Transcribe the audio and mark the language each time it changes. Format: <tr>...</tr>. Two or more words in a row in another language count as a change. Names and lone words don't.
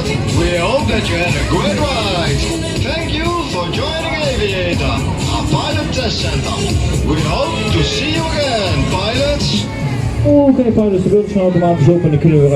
<en>We hope that you had a great ride. Thank you for joining Aviator, a pilot test center. We hope to see you again, pilots.</en> <nl>Oké, pilots, de beeldscherm automatisch op en dan kunnen we</nl>